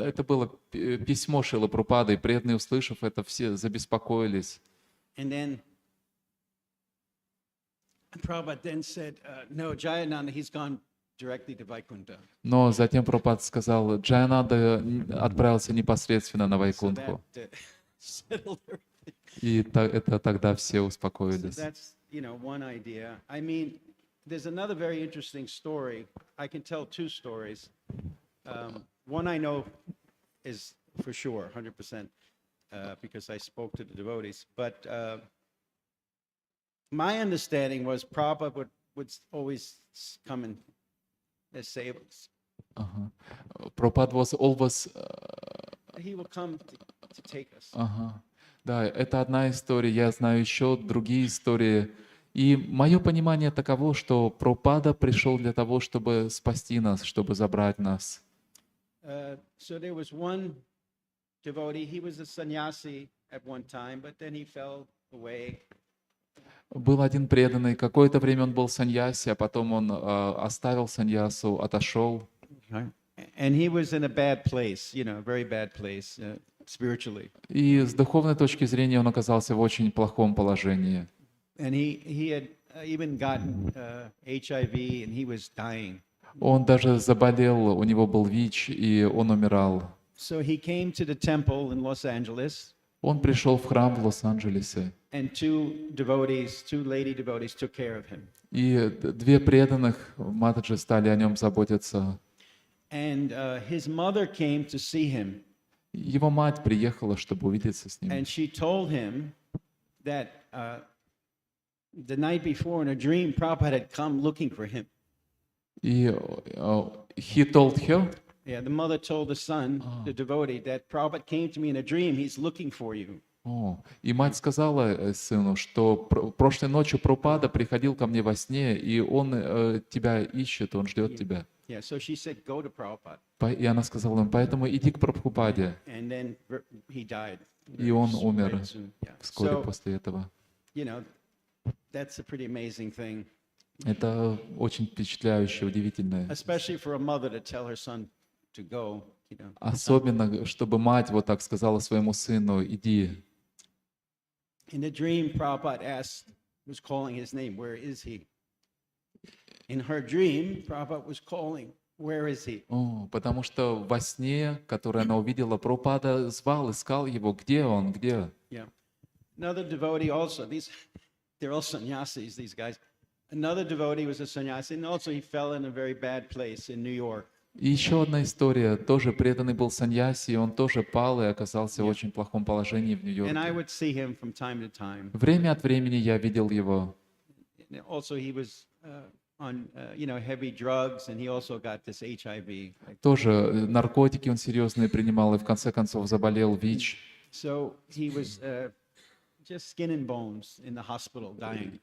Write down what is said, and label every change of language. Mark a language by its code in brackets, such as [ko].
[ru] это было письмо Шрилы Прабхупады, и преданные, услышав это, все забеспокоились. [en] And then Prabhupada then said, no, Jayananda, he's gone directly to Vaikuntha. [ru] Но затем Прабхупада сказал, Джаянанда отправился непосредственно на [en] So [ru] Вайкунтху. [en] that settled everything. [ru] И это тогда все [en] So [ru] успокоились. [en] that's, one idea. I mean, there's another very interesting story. I can tell two stories. One I know is for sure, 100%, because I spoke to the devotees. But my understanding was Prabhupada would always come and save us. [ru] Ага. [en] Прабхупада was always... He will come to take us. [ru] Ага. Да, это одна история. Я знаю еще другие истории. И мое понимание таково, что Прабхупада пришел для того, чтобы спасти нас, чтобы забрать нас. [en] So there was one devotee. He was a sannyasi at one time, but then he fell away. [ru] Был один преданный. Какое-то время он был саньяси, а потом он оставил саньясу, отошел. [en] And he was in a bad place, a very bad place spiritually. [ru] И с духовной точки зрения он оказался в очень плохом положении. [en] And he had even gotten HIV, and he was dying. [ru] Он даже заболел, у него был ВИЧ, и он умирал. [en] So he came to the temple in Los Angeles, [ru] Он пришел в храм в Лос-Анджелесе, [en] and two lady devotees took care of him. [ru] и две преданных матаджи стали о нем заботиться. [en] And his mother came to see him, [ru] Его мать приехала, чтобы увидеться с ним. [en] and she told him that the night before in a dream, Prabhupada had come looking for him. И he told her, Yeah, the mother told the son, the devotee, that Prabhupada came to me in a dream. He's looking for you. [ru] И мать сказала сыну, что прошлой ночью Прабхупада приходил ко мне во сне, и он тебя ищет, он ждет тебя. [en] Yeah, so she said, go to Prabhupada. [ru] И она сказала ему, поэтому иди к Прабхупаде. [en] And then he died. [ru] И он умер [en] very soon. Yeah. [ru] вскоре [en] So, [ru] после этого. [en] That's a pretty amazing thing, [ru] Это очень впечатляюще, удивительное. [en] especially for a mother to tell her son to go. [ru] Особенно, чтобы мать вот так сказала своему сыну, иди. [en] In the dream, Prabhupada was calling his name, where is he? In her dream, Prabhupada was calling, where is he? [ru] Потому что во сне, который она увидела, Прабхупада звал, искал его, где он, где? [en] Yeah. Another devotee also, they're all sannyasis, these guys. Another devotee was a sannyasi, and also he fell in a very bad place in New York. [ru] И еще одна история, тоже преданный был саньяси, и он тоже пал и оказался в очень плохом положении в [en] And I [ru] Нью-Йорке. [en] would see him from time to time. [ru] Время от времени я видел его. [en] And also, he was on, heavy drugs, and he also got this HIV. [ru] Тоже наркотики он серьезные принимал, и в конце концов заболел ВИЧ. [en] So he was just skin and bones in the hospital, dying.